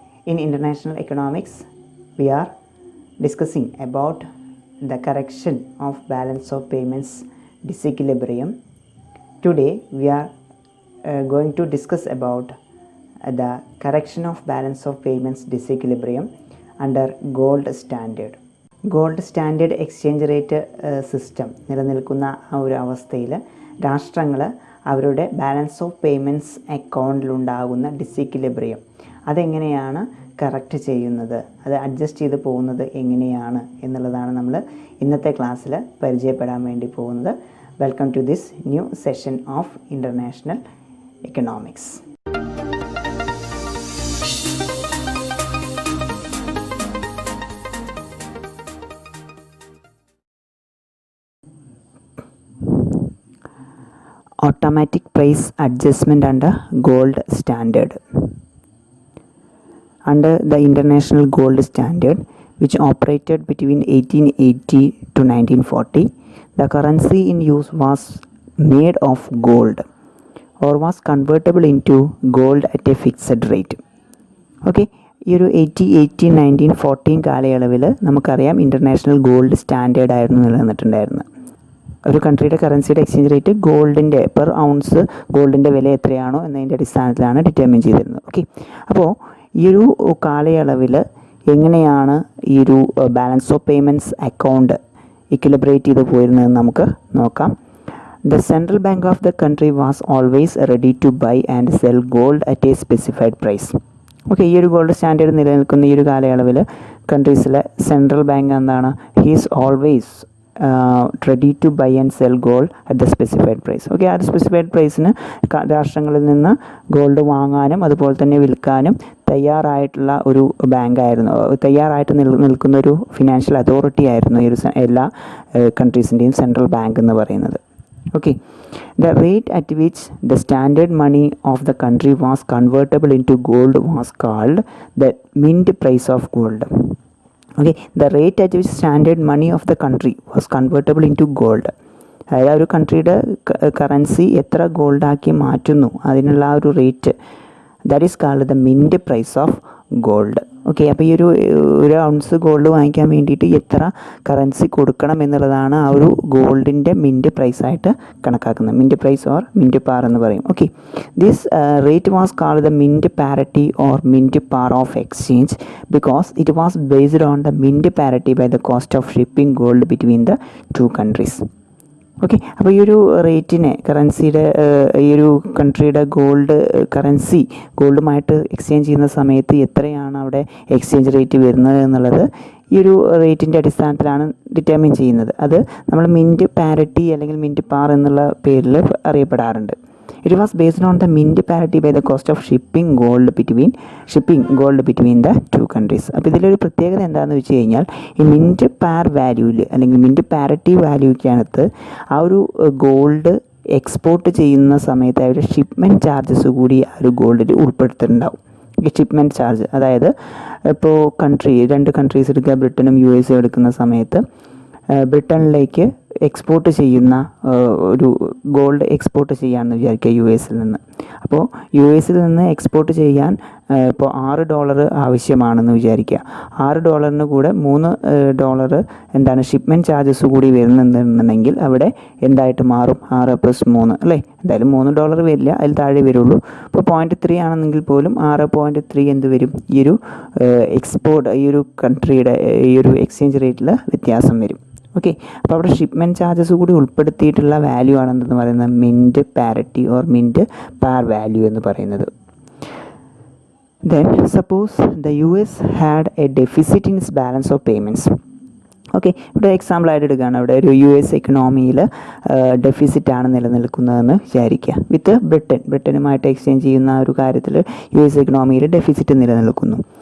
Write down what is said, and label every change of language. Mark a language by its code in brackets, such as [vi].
[en] In International Economics, we are discussing about the correction of balance of payments disequilibrium. Today we are going to discuss about the correction of balance of payments disequilibrium under gold standard. [ml] Gold standard exchange rate system നിലനിൽക്കുന്ന ആ ഒരു അവസ്ഥയിൽ രാഷ്ട്രങ്ങൾ അവരുടെ balance of payments അക്കൗണ്ടിലുണ്ടാകുന്ന disequilibrium അതെങ്ങനെയാണ് correct ചെയ്യുന്നത്, അത് adjust ചെയ്ത് പോകുന്നത് എങ്ങനെയാണ് എന്നുള്ളതാണ് നമ്മൾ ഇന്നത്തെ ക്ലാസ്സിൽ പരിചയപ്പെടാൻ വേണ്ടി പോകുന്നത്. [en] Welcome to this new session of international economics. Automatic price adjustment under gold standard. Under the international gold standard, which operated between 1880 to 1940, the currency in use was made of gold or was convertible into gold at a fixed rate. [ml] Okay, ഈ ഒരു 1814 കാലയളവിൽ നമുക്കറിയാം international gold standard ആയിരുന്നു നിലനിന്നിട്ടുണ്ടായിരുന്നത്. ഒരു കൺട്രിയുടെ കറൻസിയുടെ exchange rate ഗോൾഡിൻ്റെ per ounce ഗോൾഡിൻ്റെ വില എത്രയാണോ എന്നതിൻ്റെ അടിസ്ഥാനത്തിലാണ് ഡിറ്റർമിൻ ചെയ്തിരുന്നത്. ഓക്കെ, അപ്പോൾ ഈ ഒരു കാലയളവിൽ എങ്ങനെയാണ് ഈ ഒരു ബാലൻസ് ഓഫ് പേയ്മെൻറ്റ്സ് അക്കൗണ്ട് ഇക്വിലിബ്രേറ്റ് ചെയ്ത് പോയിരുന്നതെന്ന് നമുക്ക് നോക്കാം. [en] The central bank of the country was always ready to buy and sell gold at a specified price. [ml] Okay, ഈ ഒരു ഗോൾഡ് സ്റ്റാൻഡേർഡ് നിലനിൽക്കുന്ന ഈ ഒരു കാലയളവിൽ കൺട്രീസിലെ സെൻട്രൽ ബാങ്ക് എന്താണ്, [en] He's always ready to buy and sell gold at the specified price. [ml] Okay, ആ ഒരു specified പ്രൈസിന് രാഷ്ട്രങ്ങളിൽ നിന്ന് ഗോൾഡ് വാങ്ങാനും അതുപോലെ തന്നെ വിൽക്കാനും തയ്യാറായിട്ടുള്ള ഒരു ബാങ്കായിരുന്നു, തയ്യാറായിട്ട് നിൽക്കുന്ന ഒരു ഫിനാൻഷ്യൽ അതോറിറ്റി ആയിരുന്നു ഈ ഒരു എല്ലാ കൺട്രീസിൻ്റെയും സെൻട്രൽ ബാങ്ക് എന്ന് പറയുന്നത്. [en] Okay, the rate at which the standard money of the country was convertible into gold was called the mint price of gold. Okay, the rate at which standard money of the country was convertible into gold, [ml] അതായത് ഒരു കൺട്രിയുടെ currency എത്ര ഗോൾഡാക്കി മാറ്റുന്നു അതിനുള്ള ആ ഒരു rate, [en] That is called the mint price of gold. [ml] Okay, അപ്പോൾ ഈ ഒരു ഔൺസ് ഗോൾഡ് വാങ്ങിക്കാൻ വേണ്ടിയിട്ട് എത്ര കറൻസി കൊടുക്കണം എന്നുള്ളതാണ് ആ ഒരു ഗോൾഡിൻ്റെ മിൻറ്റ് പ്രൈസായിട്ട് കണക്കാക്കുന്നത്. മിൻറ്റ് പ്രൈസ് ഓർ മിൻറ്റ് പാർ എന്ന് പറയും. Okay, this rate was called the mint parity or mint par of exchange because it was based on the mint parity by the cost of shipping gold between the two countries. Okay, അപ്പോൾ ഈ ഒരു റേറ്റിനെ കറൻസിയുടെ ഈ ഒരു കൺട്രിയുടെ currency ഗോൾഡുമായിട്ട് exchange ചെയ്യുന്ന സമയത്ത് എത്രയാണ് അവിടെ exchange rate വരുന്നത് എന്നുള്ളത് ഈ ഒരു റേറ്റിൻ്റെ അടിസ്ഥാനത്തിലാണ് ഡിറ്റർമിൻ ചെയ്യുന്നത്. അത് നമ്മൾ മിൻറ്റ് പാരിറ്റി അല്ലെങ്കിൽ മിൻറ്റ് പാർ എന്നുള്ള പേരിൽ അറിയപ്പെടാറുണ്ട്. [en] It was based on the mint parity by the cost of shipping gold between the two countries. [ml] അപ്പോൾ ഇതിലൊരു പ്രത്യേകത എന്താണെന്ന് വെച്ച് കഴിഞ്ഞാൽ ഈ മിൻറ്റ് പാർ വാല്യൂവിൽ അല്ലെങ്കിൽ മിൻറ്റ് പാരിറ്റി വാല്യൂക്കകത്ത് ആ ഒരു ഗോൾഡ് എക്സ്പോർട്ട് ചെയ്യുന്ന സമയത്ത് അവരുടെ ഷിപ്മെൻറ്റ് ചാർജസ് കൂടി ആ ഒരു ഗോൾഡിൽ ഉൾപ്പെടുത്തിയിട്ടുണ്ടാവും. ഈ ഷിപ്മെൻറ്റ് ചാർജ്, അതായത് ഇപ്പോൾ രണ്ട് കൺട്രീസ് എടുക്കുക, ബ്രിട്ടനും US എടുക്കുന്ന സമയത്ത് ബ്രിട്ടനിലേക്ക് എക്സ്പോർട്ട് ചെയ്യുന്ന ഒരു ഗോൾഡ് എക്സ്പോർട്ട് ചെയ്യാമെന്ന് വിചാരിക്കുക US നിന്ന്. അപ്പോൾ US നിന്ന് എക്സ്പോർട്ട് ചെയ്യാൻ ഇപ്പോൾ $6 ആവശ്യമാണെന്ന് വിചാരിക്കുക. $6 കൂടെ $3 എന്താണ് ഷിപ്മെൻറ്റ് ചാർജസ് കൂടി വരുന്നുണ്ടെന്നുണ്ടെങ്കിൽ അവിടെ എന്തായിട്ട് മാറും, 6 + 3 അല്ലേ, എന്തായാലും $3 വരില്ല, അതിൽ താഴെ വരുള്ളൂ. ഇപ്പോൾ 0.3 ആണെന്നെങ്കിൽ പോലും 6.3 എന്ത് വരും, ഈ ഒരു ഈ ഒരു കൺട്രിയുടെ ഈ ഒരു എക്സ്ചേഞ്ച് റേറ്റിൽ വ്യത്യാസം വരും. ഓക്കെ, അപ്പോൾ അവിടെ ഷിപ്മെൻറ്റ് ചാർജസ് കൂടി ഉൾപ്പെടുത്തിയിട്ടുള്ള വാല്യൂ ആണെന്ന് പറയുന്നത് mint parity or mint par value എന്ന് പറയുന്നത്. [en] Then suppose the US had a deficit in its balance of payments. [ml] Okay, ഇവിടെ എക്സാമ്പിളായിട്ട് എടുക്കുകയാണ്. അവിടെ ഒരു US എക്കണോമിയിൽ ഡെഫിസിറ്റാണ് നിലനിൽക്കുന്നതെന്ന് വിചാരിക്കുക. വിത്ത് ബ്രിട്ടനുമായിട്ട് എക്സ്ചേഞ്ച് ചെയ്യുന്ന ഒരു കാര്യത്തിൽ US എക്കണോമിയിൽ ഡെഫിസിറ്റ് നിലനിൽക്കുന്നു.